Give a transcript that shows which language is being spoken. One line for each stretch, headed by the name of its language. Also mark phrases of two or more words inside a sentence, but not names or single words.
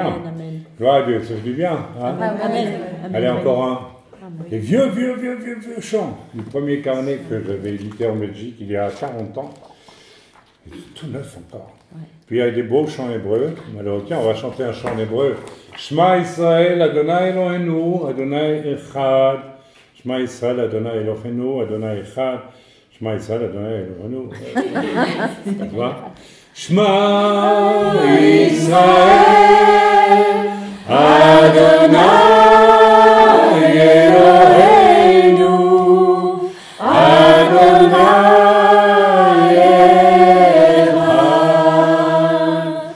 French: Amen. Gloire à Dieu. Ça fait du bien. Hein? Amen. Allez, encore un. Les vieux chants. Le premier carnet que j'avais édité en Belgique il y a 40 ans. Il est tout neuf encore. Ouais. Puis il y a des beaux chants hébreux. Alors tiens, on va chanter un chant en hébreu.
Hebrew: שמע ישראל אדוני אלוהינו אדוני אחד. שמע ישראל אדוני אלוהינו אדוני אחד. שמע ישראל אדוני אלוהינו.
French: Tu vois?
Hebrew: שמע ישראל אדוני אלוהינו אדוני אחד.